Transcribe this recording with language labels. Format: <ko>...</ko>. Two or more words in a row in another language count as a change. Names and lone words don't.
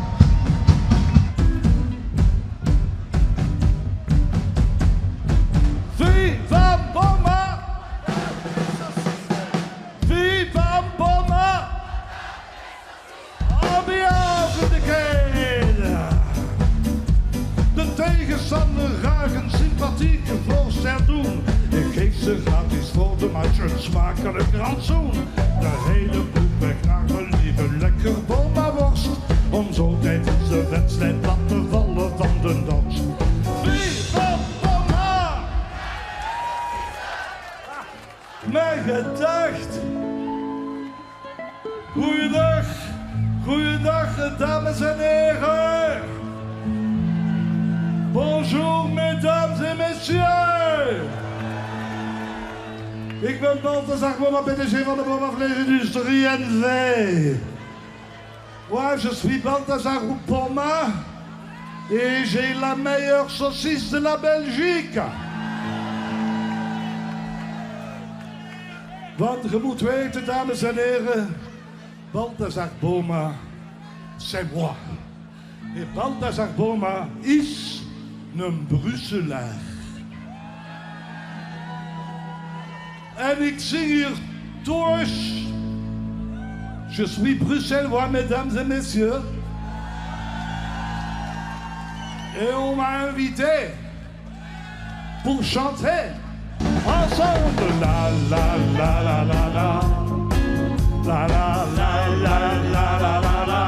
<nl>Viva Boma! Viva Boma!</nl> <en>On behalf of the kid!</en> <nl>De tegenstander graag een sympathieke voorstel doen. Ik geef ze gratis voor de match een smakelijk rantsoen. De hele ploeg weg naar een lieve lekker Boma-worst. Om zo tijdens de wedstrijd plat te vallen van de dans. Viva Boma! Mijn gedacht. Goeiedag, goeiedag dames en heren.</nl> <fr>Bonjour mesdames et messieurs.</fr> <nl>Ik ben Balthazar Boma, PDG van de Boma Vleesindustrie NV.</nl> <fr>Moi, je suis Balthazar Boma et j'ai la meilleure saucisse de la Belgique.</fr> <nl>Want je moet weten, dames en heren,</nl> <fr>Balthazar Boma, c'est moi.</fr> <nl>Et Balthazar Boma is een Brusselaar. En ik zing hier thuis.</nl> <fr>Je suis bruxellois, mesdames et messieurs. Et on m'a invité pour chanter ensemble. La la la la la la. La la la la la la la la.</fr>